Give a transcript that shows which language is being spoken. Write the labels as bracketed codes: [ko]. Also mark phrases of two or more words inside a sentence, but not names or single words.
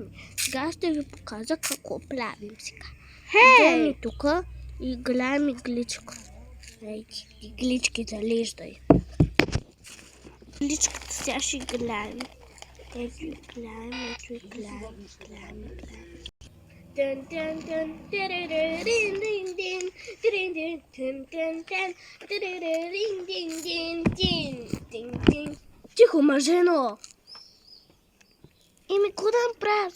[bg] Сега ще ви покажа какво правим сега. Идем тук и гледам игличка. Ей, иглички залиждай. Игличката сега ще гледам. Ето и гледам, ето и гледам. Дън, дън, дън, тириририн, дин, дин, тиририн, дън, дън, дън, тириририн, дин, дин, дин, дин, дин. Тихо, мъжено! Еми, какво да направя?